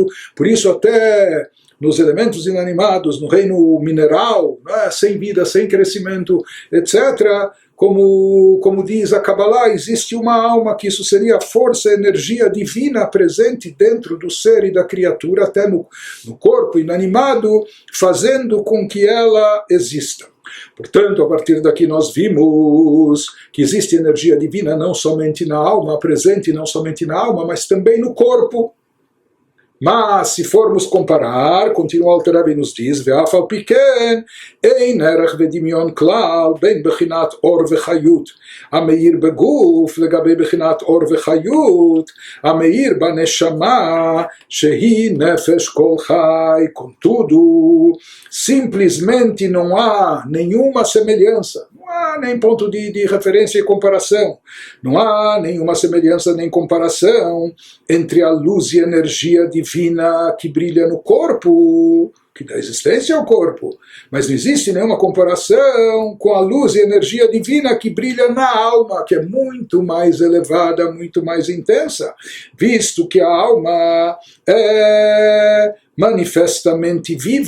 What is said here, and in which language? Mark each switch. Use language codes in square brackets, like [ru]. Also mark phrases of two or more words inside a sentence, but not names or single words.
[pt] Por isso, até nos elementos inanimados, no reino mineral, né, sem vida, sem crescimento, etc., como diz a Kabbalah, existe uma alma, que isso seria a força, a energia divina presente dentro do ser e da criatura, até no corpo inanimado, fazendo com que ela exista. Portanto, a partir daqui nós vimos que existe energia divina não somente na alma, presente não somente na alma, mas também no corpo. Mas, se formos comparar, continua o Alter Rebbe nos diz, [he] ואף על פי כן, אין ערך ודמיון כלל בין בחינת אור וחיות המאיר בגוף לגבי בחינת אור וחיות המאיר בנשמה שהיא נפש כל חי. [pt] Contudo, simplesmente não há nenhuma semelhança, não há nem ponto de referência e comparação, não há nenhuma semelhança nem comparação entre a luz e a energia divina que brilha no corpo, que dá existência ao corpo, mas não existe nenhuma comparação com a luz e a energia divina que brilha na alma, que é muito mais elevada, muito mais intensa, visto que a alma é manifestamente viva.